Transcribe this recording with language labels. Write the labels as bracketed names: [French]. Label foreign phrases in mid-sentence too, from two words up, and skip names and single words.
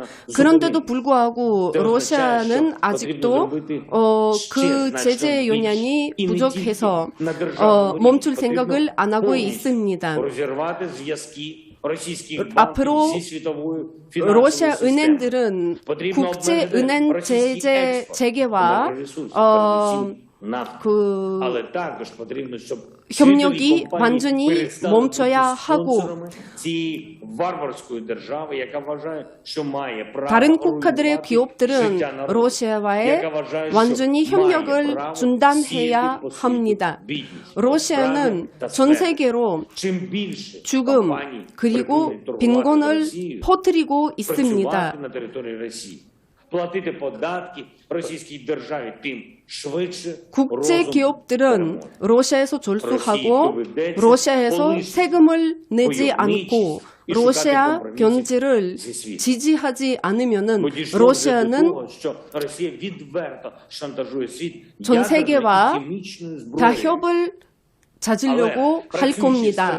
[Korean] 그런데도 불구하고 러시아는 아직도 그 제재 영향이 부족해서 멈출 생각을 안 하고 있습니다. 앞으로 러시아 은행들은 국제은행 제재 체계와 그 [Ukrainian] Але також потрібно, щоб [Korean] 협력이 [Ukrainian] світові компанії [Korean] 완전히 [Ukrainian] перестали [Korean] 멈춰야 [Ukrainian] бути [Korean] 하고 [Ukrainian] спонсорами цієї варварської держави, яка вважає, що має право [Korean] 다른 국가들의 [Ukrainian] руйнувати [Korean] 기업들은 [Ukrainian] життя народу, [Korean] 러시아와의 [Ukrainian] яка вважає, що [Korean] 완전히 [Ukrainian] має [Korean] 협력을 [Ukrainian] право [Korean] 중단해야 [Ukrainian] сіяти по світу [Korean] 합니다. [Ukrainian] бідність, [Korean] 러시아는 [Ukrainian] безправ'я та [Korean] 전 [Ukrainian] смерть. [Korean] 세계로 [Ukrainian] Чим більше [Korean] 죽음 [Ukrainian] компаній [Korean] 그리고 [Ukrainian] припинять торгувати з [Korean] 빈곤을 [Ukrainian] Росією, [Korean] 퍼뜨리고 있습니다. [Ukrainian] працювати на території Росії, платити податки російській державі, тим швидше [Korean] 국제 [Ukrainian] розум [Korean] 기업들은 [Ukrainian] переможе. [Korean] 러시아에서 졸수하고 러시아에서 세금을 내지 않고 러시아 경제를 지지하지 않으면은 러시아는 전 세계와 타협을 찾으려고 할 겁니다.